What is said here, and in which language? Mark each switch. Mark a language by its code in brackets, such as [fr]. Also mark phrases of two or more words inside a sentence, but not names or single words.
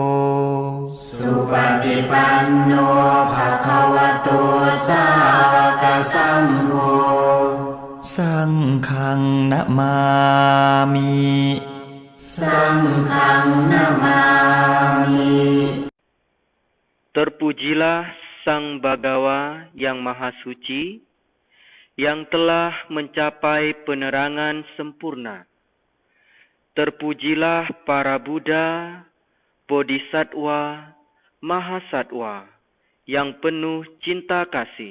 [pi] Supatipanno Bhagavato Sawaka Sangho. Sanghang namami. Sanghang namami. [id] Terpujilah Sang Bhagawa yang Maha Suci, yang telah mencapai penerangan sempurna. Terpujilah para Buddha, Bodhisattva, Mahasatwa, yang penuh cinta kasih.